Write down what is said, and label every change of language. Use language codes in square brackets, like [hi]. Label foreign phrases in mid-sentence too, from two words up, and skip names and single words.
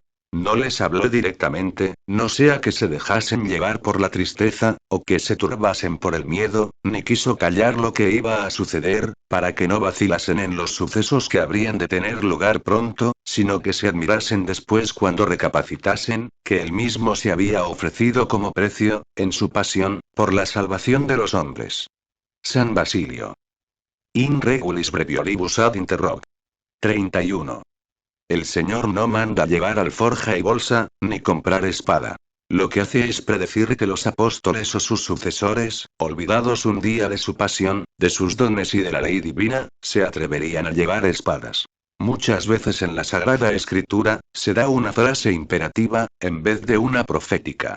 [es] No les habló directamente, no sea que se dejasen llevar por la tristeza, o que se turbasen por el miedo, ni quiso callar lo que iba a suceder, para que no vacilasen en los sucesos que habrían de tener lugar pronto, sino que se admirasen después cuando recapacitasen, que él mismo se había ofrecido como precio, en su pasión, por la salvación de los hombres. San Basilio. [la] In regulis breviolibus ad interrog. 31. [es] El Señor no manda llevar alforja y bolsa, ni comprar espada. Lo que hace es predecir que los apóstoles o sus sucesores, olvidados un día de su pasión, de sus dones y de la ley divina, se atreverían a llevar espadas. Muchas veces en la Sagrada Escritura, se da una frase imperativa, en vez de una profética.